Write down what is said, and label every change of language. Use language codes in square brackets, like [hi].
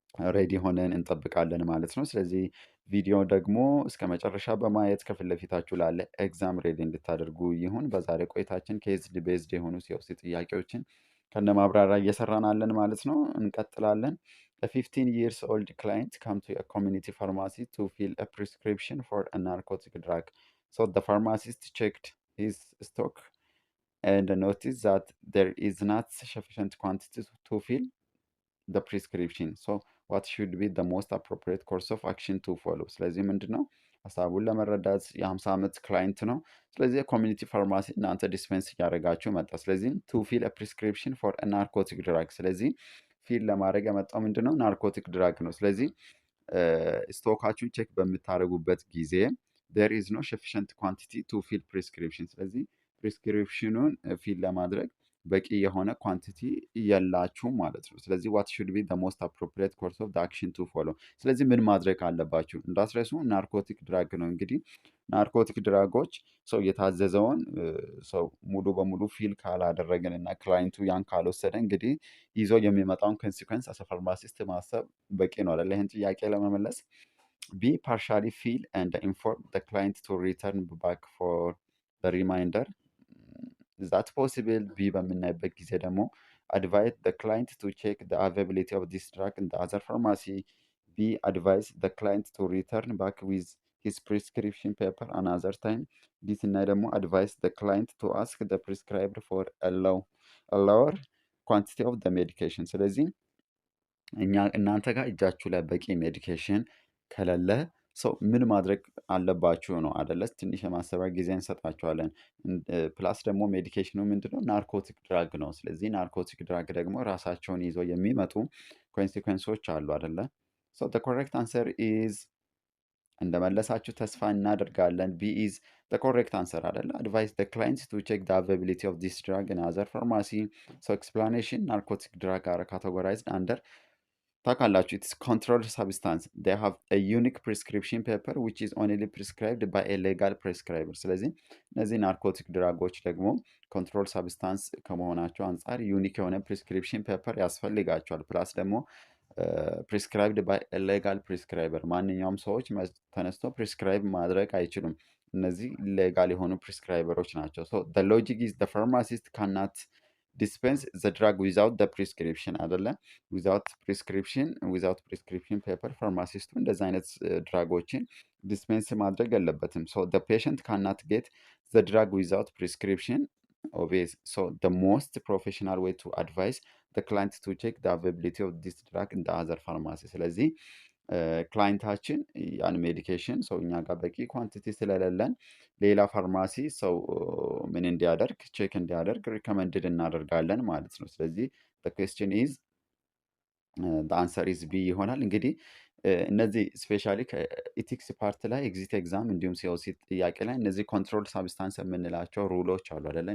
[am] ሬዲ ሆነን እንጠብቃለን ማለት ነው። ስለዚህ ቪዲዮ ደግሞ እስከ መጨረሻ በማየት ከፊት ለፊታችሁ ላለ ኤግዛም ሬዲ እንድታደርጉ ይሁን። በዛሬ ቆይታችን ኬዝድ ቤዝድ የሆኑ ሲኦሲ ጥያቄዎችን ከነ ማብራሪያ እየሰራን አለን ማለት ነው። እንቀጥላለን። [en] A 15 years old client come to a community pharmacy to fill a prescription for a narcotic drug. So the pharmacist checked his stock and noticed that there is not sufficient quantity to fill the prescription. So what should be the most appropriate course of action to follow? [am] ስለዚህ ምንድን ነው ሀሳቡን ለመረዳት የ50 ዓመት ክላይንት ነው። ስለዚህ የኮሚኒቲ ፋርማሲ እናንተ ዲስፔንስ እያደረጋችሁ መጣ። ስለዚህ [en] ቱ ፊል ፕሪስክሪፕሽን ፎር ናርኮቲክ ድራግ። [am] ስለዚህ ፊል ለማድረግ የመጣው ምንድን ነው ናርኮቲክ ድራግ ነው። ስለዚህ ስቶካችሁን ቼክ በምታደርጉበት ጊዜ [en] there is no sufficient quantity to fill prescription። [am] ስለዚህ ፕሪስክሪፕሽኑን ፊል ለማድረግ በቂ የሆነ ኳንቲቲ የላችሁም ማለት ነው። ስለዚህ [en] ዋት ሹድ ቢ the most appropriate course of the action to follow። [am] ስለዚህ ምን ማድረግ አለባችሁ እንዳትረሱ። ናርኮቲክ ድራግ ነው እንግዲህ ናርኮቲክ ድራጎች ሰው የታዘዘውን ሰው ሙሉ በሙሉ ፊል ካላደረግን እና ክላይንቱ ያን ካልወሰደ እንግዲህ ይዞ የሚመጣውን ኮንሲኩዌንስ አሰ ፋርማሲስት ማሰብ በቂ ነው አይደለ? ይህን ጥያቄ ለመመለስ [en] ቢ ፓርሻሊ ፊል and inform the client to return back for the reminder ዛት ፖሲብል። [am] ቢ በምናይበት ጊዜ ደግሞ [en] አድቫይስ the client to check the availability of this drug in the other pharmacy። ቢ አድቫይስ the client to return back with his prescription paper another time። [am] ዲ ስናይ ደግሞ [en] አድቫይስ the client to ask the prescribed for a lower quantity of the medication። [am] ስለዚህ እናንተ ጋር እጃችሁ ላይ በቂ ሜዲኬሽን ከሌለ ሰው ምን ማድረግ አለባችሁ ነው አደለ? ትንሽ የማሰቢያ ጊዜ እንሰጣችኋለን። ፕላስ ደግሞ ሜዲኬሽኑ ምንድነው ናርኮቲክ ድራግ ነው። ስለዚህ ናርኮቲክ ድራግ ደግሞ ራሳቸውን ይዘው የሚመጡ ኮንሲኩዌንሶች አሉ አደለ? [en] ሶ the correct answer is [am] እንደመለሳችሁ ተስፋ እናደርጋለን። [en] ቢ ኢዝ the correct answer [am] አደለ? [en] advise the clients to check the availability of this drug in other pharmacy። so explanation narcotic drug are categorized under ታውቃላችሁ ኢትስ ኮንትሮልድ ሳብስታንስ they have a unique prescription paper which is only prescribed by a legal prescriber። [am] ስለዚህ እነዚህ ናርኮቲክ ድራጎች ደግሞ ኮንትሮል ሳብስታንስ ከመሆናቸው አንጻር ዩኒክ የሆነ ፕሪስክሪፕሽን ፔፐር ያስፈልጋቸዋል። ፕላስ ደግሞ ፕሪስክራይብድ ባይ ሌጋል ፕሪስክራይበር ማንኛውም ሰዎች ተነስቶ ፕሪስክራይብ ማድረግ አይችሉም። እነዚህ ሌጋል የሆኑ ፕሪስክራይበሮች ናቸው። [en] ሶ the logic is the pharmacist cannot dispense the drug without the prescription [am] አይደለ? [en] without prescription paper [am] ፋርማሲስቱ እንደዚህ አይነት ድራጎችን ዲስፔንስ ማድረግ የለበትም። [en] so the patient cannot get the drug without prescription obvious. so the most professional way to advise the client to check the availability of this drug in the other pharmacy። [am] ስለዚህ ክላይንታችን ያን ሜዲኬሽን ሰው እኛ ጋር በቂ ኳንቲቲ ስለሌለን ሌላ ፋርማሲ ሰው ምን እንዲያደርግ ቼክ እንዲያደርግ ሪከመንድድ እናደርጋለን ማለት ነው። ስለዚህ [en] question is the answer is B [am] ይሆናል። እንግዲህ እነዚህ ስፔሻሊ ከኢቲክስ ፓርት ላይ ኤግዚት ኤግዛም እንዲሁም ሲኦሲ ጥያቄ ላይ እነዚህ ኮንትሮል ሳብስታንስ የምንላቸው ሩሎች አሉ አይደለ?